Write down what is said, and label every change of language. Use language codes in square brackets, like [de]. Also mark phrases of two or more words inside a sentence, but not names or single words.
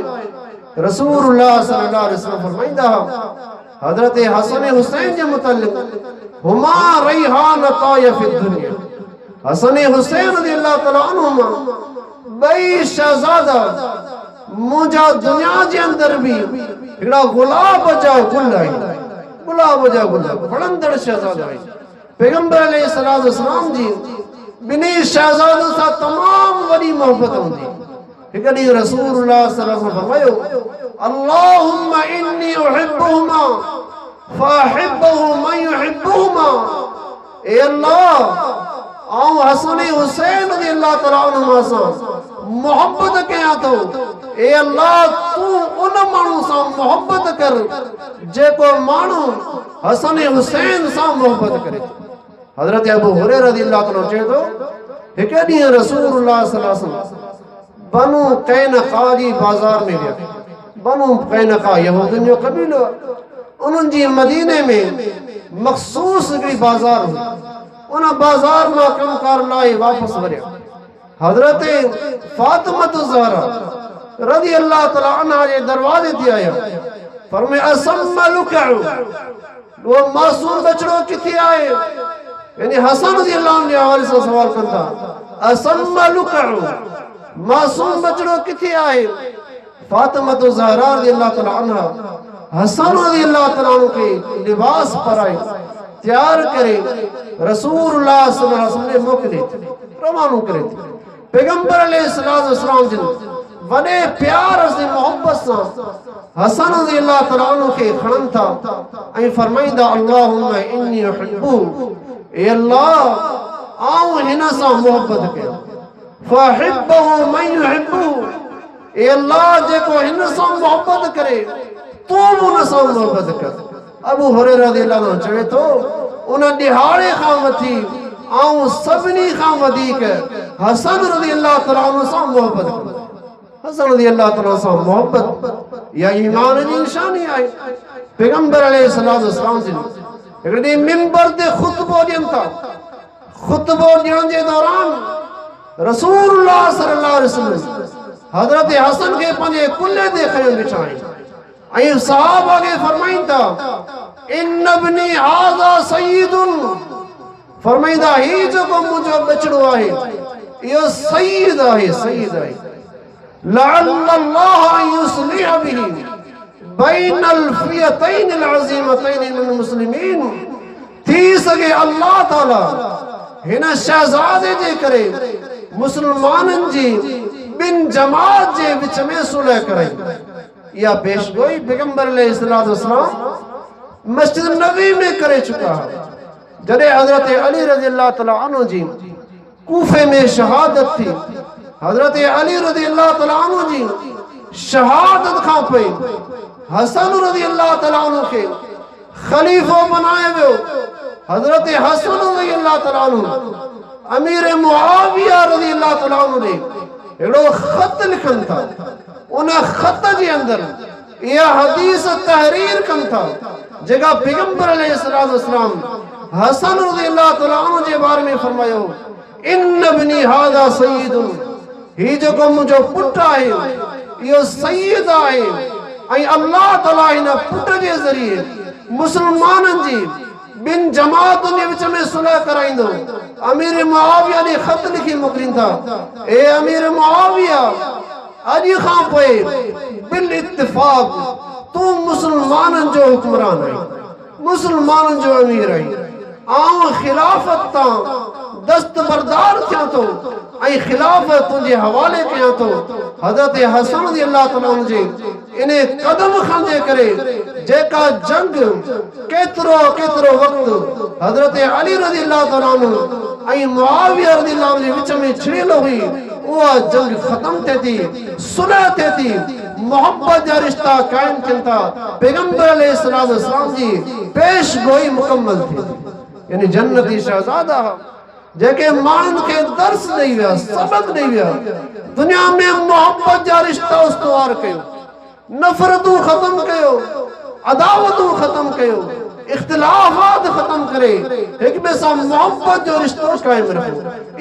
[ar] رسول الله صلى الله عليه وسلم [sd] फरमाईंदा हज़रत हसन हुसैन जे मुतल्लिक़, [ar] هما ريحانتاي في الدنيا, [sd] हसन हुसैन [ar] رضي الله تعالى عنهما [sd] ॿई शहज़ादा मुंहिंजा दुनिया जे अंदर बि हिकिड़ा गुलाब जा गुल आहिनि, गुलाब जा गुल वणंदड़ शहज़ादा आहिनि। पैगंबर [ar] عليه الصلاة والسلام [sd] जी ॿिन्ही शहज़ादनि सां तमामु वॾी मोहबत हूंदी। हिकु ॾींहुं [ar] رسول الله صلى الله عليه وسلم फरमायो, اللهم إني أحبهما فأحبه من يحبهما, [sd] ए अल्लाह आऊं हसन हुसैन [ar] رضي الله تعالى عنهما [sd] सां मोहब्बत कयां थो, ए अल्लाह तूं उन माण्हू सां मोहब्बत कर जेको माण्हू हसन हुसैन सां मोहब्बत करे। हज़रत अबू हुरैरा [ar] رضي الله تعالى [sd] चए थो, हिकु ॾींहुं [ar] رسول الله صلى الله عليه وسلم [sd] बनु कैनका जी बाज़ार में विया। बनु कैनका यहूदियुनि जो क़बीलो, उन्हनि जी मदीने में मख़सूस हिकिड़ी बाज़ार हुई, उन बाज़ार मां कमकार लाइ वापसि वरिया। हज़रत फातिमा ज़हरा [ar] رضي الله تعالى عنها [sd] जे दरवाज़े ते आया, फरमाया [ar] أثم لكع, [sd] वो मासूम बचड़ो किथे आहे? यानी हसन [ar] رضي الله عنه [sd] जे हवाले सां सवाल कनि था, [ar] أثم لكع, [sd] मासूम बचड़ो किथे आहे? फातिमा ज़हरा [ar] رضي الله تعالى عنها [sd] हसन [ar] رضي الله تعالى عنه [sd] खे लिबास पाराए तैयार करे रसूलुल्लाह [ar] صلى الله عليه وسلم [sd] ने मोकिले रवानो करे पैगंबर [ar] عليه الصلاة والسلام [sd] जिन वॾे प्यार से मोहब्बत सां हसन [ar] رضي الله تعالى عنه [sd] खे खणनि था ऐं फरमाईंदा [ar] اللهم إني أحب [sd] ए अल्लाह आऊं हिन सां मोहब्बत कयां [ar] فأحبه من يحب [sd] ए अल्लाह जेको हिन सां मोहब्बत करे तू उन सां मोहब्बत कर। अबू हुरैरा [ar] رضي الله عنه [sd] चवे थो उन ॾिहाड़े खां वठी आऊं सभिनी खां वधीक हसन [ar] رضي الله تعالى عنه [sd] सां मोहब्बत कंदो। हसन [ar] رضي الله تعالى [sd] सां मोहब्बत या ईमान जी निशानी आहे। पैगंबर [ar] عليه الصلاة والسلام [sd] जिन हिकिड़े मिंबर ते खुतबो ॾियनि था। खुतबो ॾियण जे दौरान [ar] رسول الله صلى الله عليه وسلم [sd] हज़रत हसन खे पंहिंजे कुल्हे ते खणी बिठा ऐं सहाबा खे फरमाइनि था [ar] إن ابني هذا سيد [sd] फरमाईंदा ही जेको मुंहिंजो बचड़ो आहे इहो सय्यद आहे सय्यद आहे [ar] لعل الله أن يصلح به بين الفئتين العظيمتين من المسلمين [sd] थी सके अल्लाह ताला हिन शहज़ादे जे करे मुसलमाननि जी ॿिनि जमात जे विच में सुलह कराई। या पेशगोई पैगंबर [ar] عليه الصلاة والسلام [sd] मस्जिद नबी में करे [ur] چکا ہے. [sd] जॾहिं हज़रत अली [ar] رضي الله تعالى عنه [sd] जी कूफे में शहादत थी हज़रत अली [ar] رضي الله تعالى عنه [sd] जी शहादत खां पोइ हसन [ar] رضي الله تعالى عنه [sd] खे खलीफो बनायो वियो। हज़रत हसन [ar] رضي الله تعالى عنه [sd] अमीर मुआविया [ar] رضي الله تعالى عنه [sd] ने एड़ो खत लिखन था। उन खत जे अंदर यह हदीस तहरीर कन था जेका पैगंबर [ar] عليه الصلاة والسلام [sd] हसन [ar] رضي الله تعالى عنه [sd] जे बारे में फरमायो [ar] إن ابني هذا سيد [sd] ही जेको मुंहिंजो पुट आहे इहो सय्यद आहे ऐं अल्लाह ताला हिन पुट जे ज़रिए मुसलमाननि जी ॿिनि जमातुनि जे विच में सुलह कराईंदो। अमीर मुआविया ने खत लिखी मोकिलीनि था ए अमीर मुआविया अॼु खां पोइ बिल इत्तिफ़ाक़ तूं मुसलमाननि जो हुक्मरान आहीं मुसलमाननि जो अमीर आहीं आऊं खिलाफ़त तां दस्तबरदार थियां थो ऐं खिलाफ़त तुंहिंजे हवाले कयां थो। हज़रत हसन [ar] رضي الله تعالى عنه [sd] जे इन कदम खणजे करे जेका जंग केतिरो केतिरो वक़्तु हज़रत अली रज़ियल्लाहु तआला अन्हु ऐं मुआविया [ar] رضي الله عنه [sd] जे विच में छिड़ियल हुई उहा जंग ख़त्म थिए थी सुलह थिए थी मोहब्बत जा रिश्ता क़ाइम थियनि था पैगंबर [ar] عليه الصلاة والسلام [sd] जी पेशगोई मुकम्मल थिए थी। यानी जन्नती शहज़ादा जेके माण्हुनि खे दर्स ॾेई विया सबक़ ॾेई विया दुनिया में मोहब्बत जा रिश्ता उस्तवार कयो नफ़रतूं ख़त्म कयो अदावतूं ख़त्म कयो इख्तिलाफ़ात ख़त्म करे हिक ॿिए सां मोहब्बत जो रिश्तो क़ाइम रखो।